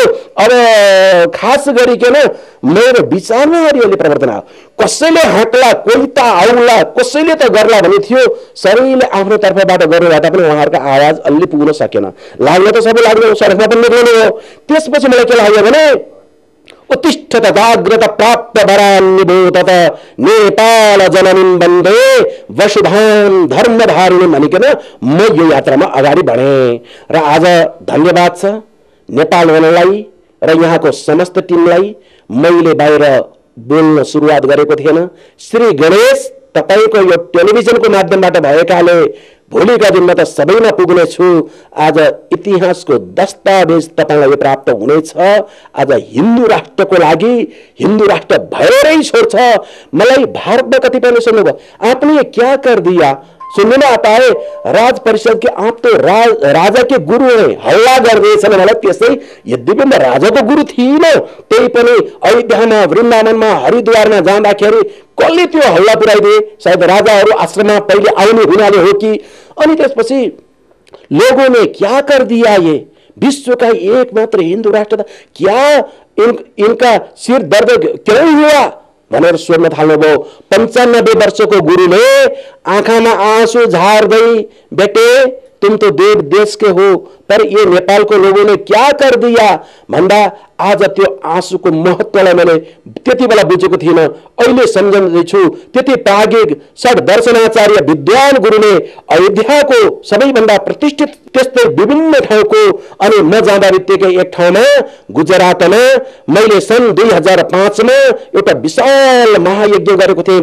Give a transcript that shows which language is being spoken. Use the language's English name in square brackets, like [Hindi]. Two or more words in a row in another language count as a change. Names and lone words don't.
[Nepali] अब खास गरिकन मेरो विचारमा हरियाली परिवर्तन आयो। कसैले हाँक्ला, कोही त आउला, कसैले त गर्ला भन्ने थियो। सबैले आफ्नो तर्फबाट गर्नुभन्दा पनि उहाँहरूको आवाज अलि पुग्न सकेन। लाग्न त सबै लाग्यो, सडकमा पनि निक्लिनु हो। त्यसपछि मलाई के लाग्यो भने [Sanskrit] उत्तिष्ठत जाग्रत प्राप्त वरान्निभूतत नेपाल जननीं वन्दे वसुधाम धर्मधारिणी [Nepali] भनिकन म यो यात्रामा अगाडि बढेँ। र आज धन्यवाद छ नेपाल वनलाई र यहाँको समस्त टिमलाई। मैले बाहिर बोल्न सुरुवात गरेको थिएन। श्री गणेश, तपाईको यो टेलिभिजनको माध्यमबाट भएकाले भोलिका दिनमा त सबैमा पुग्नेछु। आज इतिहासको दस्तावेज तपाईलाई प्राप्त हुनेछ। आज हिन्दू राष्ट्रको लागि हिन्दू राष्ट्र भएरै छोड्छ। मलाई भारतमा कतिपयले सुन्नुभयो, [Hindi] आपने क्या कर दिया, सुन्नु न पाए, राज परिषद के आप तो राजा के गुरु हैं, [Nepali] हल्ला गर्दैछन् मलाई। त्यसै यद्यपि म राजाको गुरु थिइनँ, त्यही पनि अयोध्यामा, वृन्दावनमा, हरिद्वारमा जाँदाखेरि कसले त्यो हल्ला पुर्याइदिए? सायद राजाहरू आश्रममा पहिले आउने हुनाले हो कि। अनि त्यसपछि [Hindi] लोगों ने क्या कर दिया, ये विश्व का एकमात्र हिंदू राष्ट्र था, क्या इनका सिर दर्द क्यों हुआ? [Nepali] भनेर सोध्न थाल्नुभयो। 95 वर्षको गुरुले आँखामा आँसु झार्दै, [Hindi] बेटे तुम तो देश के हो पर ये नेपाल को लोगों ने क्या कर दिया [Nepali] भन्दा आज त्यो आँसुको महत्त्वलाई मैले त्यति बेला बुझेको थिइनँ, अहिले सम्झँदैछु। त्यति प्राज्ञिक षड्दर्शनाचार्य विद्वान गुरुले अयोध्याको सबैभन्दा प्रतिष्ठित त्यस्तै विभिन्न ठाउँको, अनि म जाँदा बित्तिकै एक ठाउँमा गुजरातमा मैले सन् 2005 मा एउटा विशाल महायज्ञ गरेको थिएँ।